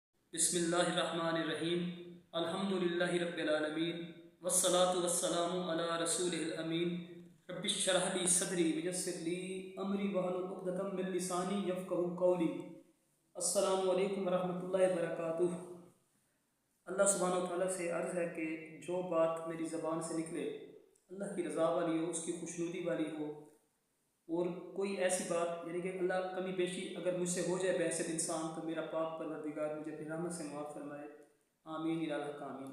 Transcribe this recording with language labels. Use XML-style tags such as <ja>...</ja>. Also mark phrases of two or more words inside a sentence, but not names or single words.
<ar>بسم الله الرحمن الرحيم الحمد لله رب العالمين والصلاة والسلام على رسول الأمين رب اشرح لي صدري ويسر لي أمري واحلل عقدة من لساني يفقهوا قولي. السلام عليكم ورحمة الله وبركاته. الله سبحانه وتعالى</ar> <ur>سے عرض ہے کہ جو بات میری زبان سے نکلے اللہ کی رضا والی ہو، اس کی خوشنودی والی ہو، اور کوئی ایسی بات یعنی کہ اللہ کمی بیشی اگر مجھ سے ہو جائے بحیثیت انسان، تو میرا پاک پروردگار مجھے اپنی رحمت سے معاف فرمائے.</ur> <ar>آمين يا حق آمين.</ar>